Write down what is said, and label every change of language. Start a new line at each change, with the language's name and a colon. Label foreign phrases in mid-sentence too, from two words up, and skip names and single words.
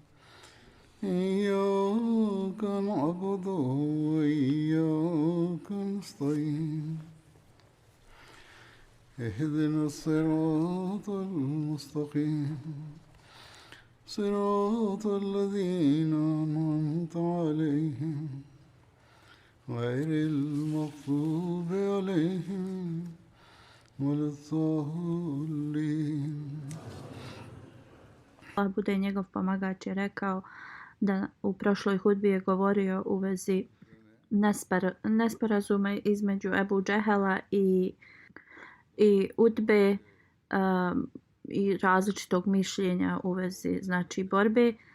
Arabic: إياك نعبد وإياك نستعين اهدنا الصراط المستقيم صراط الذين أنعمت عليهم غير المغضوب عليهم ولا الضالين.
Bosnian: Allah bude njegov pomagač je rekao da u prošloj hudbi je govorio u vezi nesporazuma između Ebu Džehela i Utbe i različitog mišljenja u vezi znači borbe.